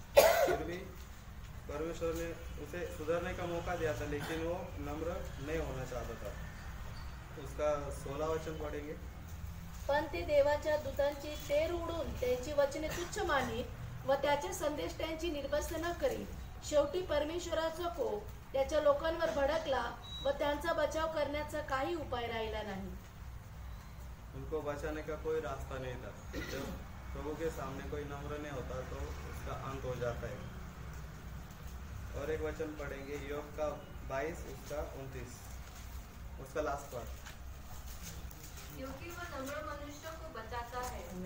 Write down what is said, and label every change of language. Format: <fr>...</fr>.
<hi>फिर भी परमेश्वर ने उसे सुधरने का मौका दिया था, लेकिन वो नम्र नहीं होना चाहता था. उसका 16 वचन पढ़ेंगे.</hi> <mr>पण ते देवाच्या दूतांची तेर उडून त्यांची वचने तुच्छ मानित व त्याच्या संदेष्टांची निर्बसना करीत. शेवटी परमेश्वराचा कोप त्याच्या लोकांवर भडकला व त्यांचा बचाव करण्याचा काही उपाय राहिला नाही.</mr> <hi>उनको बचाने का कोई रास्ता नहीं था. जब प्रभु के सामने कोई नम्र नहीं होता तो उसका अंत हो जाता है. और एक वचन पढ़ेंगे, योग का 22 उसका 29, उसका लास्ट पार्ट. क्योंकि वह नम्र मनुष्य को बचाता है.</hi>